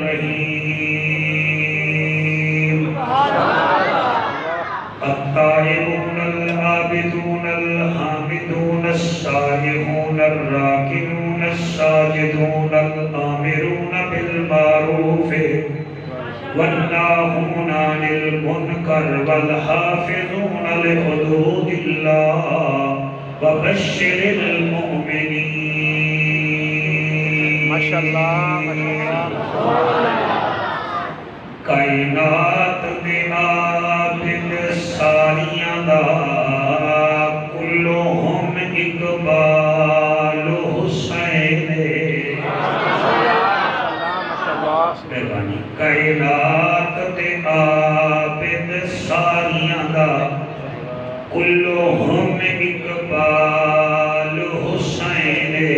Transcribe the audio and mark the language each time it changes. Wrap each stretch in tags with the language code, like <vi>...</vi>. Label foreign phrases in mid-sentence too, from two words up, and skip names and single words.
<ar>الرحيم التائبون العابدون الحامدون السائحون الراكعون الساجدون الآمرون بالمعروف والناهون عن المنكر والحافظون لحدود الله وبشر المؤمنين ما شاء الله ما شاء الله</ar> <pa>کائنات دے عابد ساریاں دا کلہم اقبال حسین مہربانی کائنات دے عابد ساریاں دا کلہم اقبال حسین</pa>